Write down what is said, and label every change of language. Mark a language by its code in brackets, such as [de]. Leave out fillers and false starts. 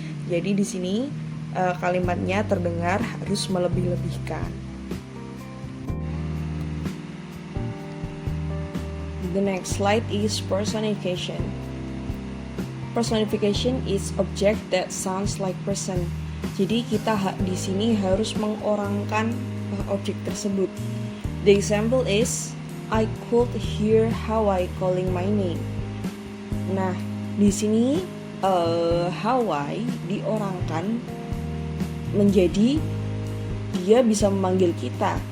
[id] Jadi di sini kalimatnya terdengar harus melebih-lebihkan. [en] The next slide is personification. Personification is object that sounds like person. [id] Jadi kita di sini harus mengorangkan objek tersebut. [en] The example is I could hear Hawaii calling my name. [id] Nah, di sini Hawaii diorangkan menjadi dia bisa memanggil kita.